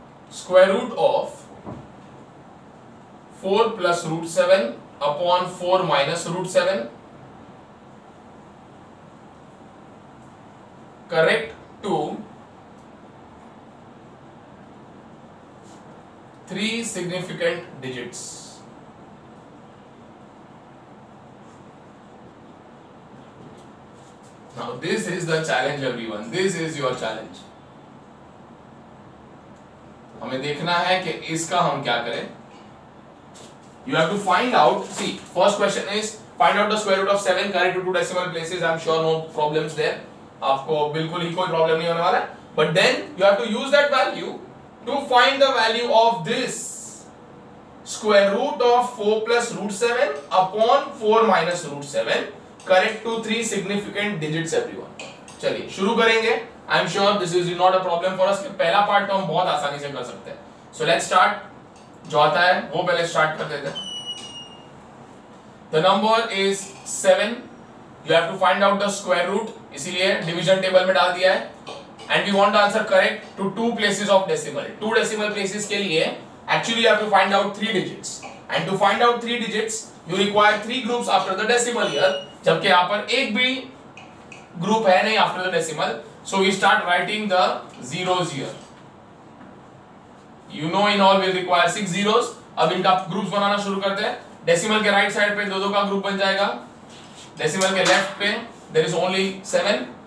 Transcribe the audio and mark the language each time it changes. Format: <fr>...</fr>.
<en>square root of 4 plus root 7 upon 4 minus root 7, correct to 3 significant digits. Now this is the challenge everyone, this is your challenge.</en> <hi>हमें देखना है कि इसका हम क्या करें.</hi> <en>You have to find out, see, first question is find out the square root of 7 correct to 2 decimal places. I'm sure no problems there.</en> <hi>आपको बिल्कुल ही कोई प्रॉब्लम नहीं होने वाला है.</hi> <en>But then you have to use that value to find the value of this square root of 4 plus root 7 upon 4 minus root 7 correct to 3 significant digits everyone.</en> <hi>चलिए शुरू करेंगे.</hi> <en>I'm sure this is not a problem for us.</en> <hi>पहला part तो हम बहुत आसानी से कर सकते हैं.</hi> <en>So let's start.</en> <hi>जो आता है वो पहले स्टार्ट कर देते हैं.</hi> <en>The number is 7. You have to find out the square root.</en> <hi>इसीलिए डिवीजन टेबल में डाल दिया है.</hi> <en>And we want the answer correct to 2 places of decimal. 2 decimal places</en> <hi>के लिए</hi> <en>actually you have to find out 3 digits. And to find out 3 digits, you require 3 groups after the decimal here.</en> <hi>जबकि यहाँ पर एक भी group है नहीं after the decimal,</hi> <en>So we start writing the zeros here. You know in all will require 6 zeros.</en> <hi>अब इनका groups बनाना शुरू करते हैं. डेसिमल के राइट साइड पे दो का ग्रुप बन जाएगा, डेसिमल के लेफ्ट पे</hi> <en>There is only 7.</en>